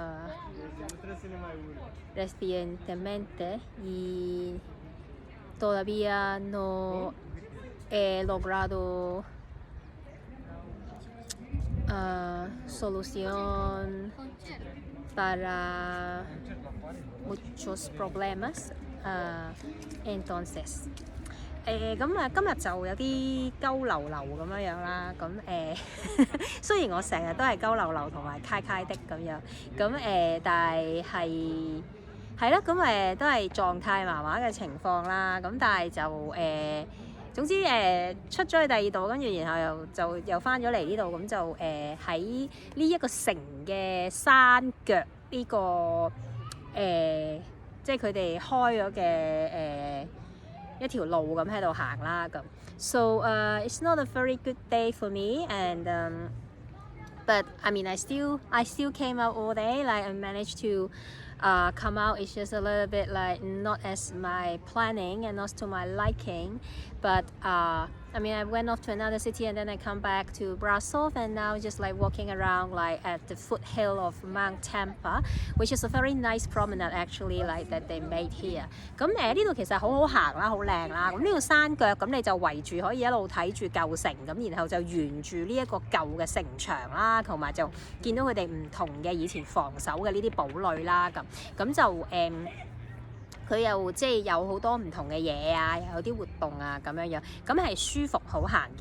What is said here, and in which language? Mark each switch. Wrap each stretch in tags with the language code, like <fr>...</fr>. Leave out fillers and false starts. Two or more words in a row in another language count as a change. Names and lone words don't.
<es>recientemente y todavía no he logrado solución para muchos problemas. Entonces，</es> <yue>咁今日就有啲鳩流流咁樣啦。咁雖然我成日都係鳩流流同埋揩揩的咁樣，咁但係啦，咁都係狀態麻麻嘅情況啦。咁但係就總之出咗去第二度，跟住然後又翻咗嚟呢度，咁就喺呢一個城嘅山腳呢個即係佢哋開咗嘅一條路咁喺度行啦咁。</yue> <en>So it's not a very good day for me, and but I mean I still came out all day. Like I managed to come out. It's just a little bit like not as my planning and not to my liking, but I mean I went off to another city and then I come back to Brussels, and now just like walking around like at the foothill of Mount Tampa, which is a very nice promenade actually like that they made here.</en> <yue>咁呢度其實好好行啦，好靚啦。咁呢個山腳咁你就圍住可以一路睇住舊城咁，然後就沿住呢一個舊嘅城牆啦，同埋就見到佢哋唔同嘅以前防守嘅呢啲堡壘啦咁就佢又即係有好多唔同嘅嘢啊，又有啲活動啊咁樣樣，咁係舒服好行嘅。</yue>